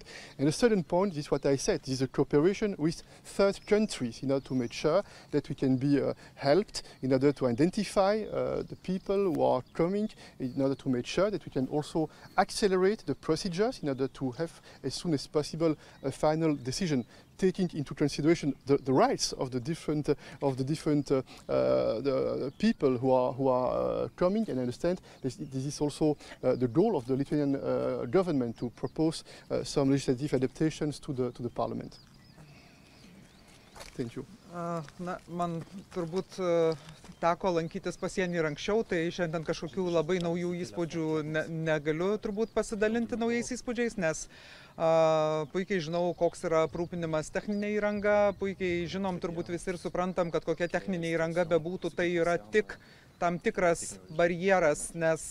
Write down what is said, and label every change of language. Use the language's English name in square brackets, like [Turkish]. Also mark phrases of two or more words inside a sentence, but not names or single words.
[English] And the second point is what I said. This is a cooperation with third countries in order to make sure that we can be helped in order to identify the people who are coming, in order to make sure that we can also accelerate the procedures in order to have as soon as possible a final decision, taking into consideration the rights of the different the people who are coming. And I understand this is also the goal of the Lithuanian government to propose some legislative adaptations to the parliament. Thank you. [Lithuanian] Na, man turbūt teko lankytis pasienį ir anksčiau, tai šiandien kažkokių labai naujų įspūdžių negaliu turbūt pasidalinti naujais įspūdžiais, nes puikiai žinau, koks yra aprūpinimas techninė įranga, puikiai žinom turbūt visi ir suprantam, kad kokia techninė įranga bebūtų, tai yra tik tam tikras barjeras, nes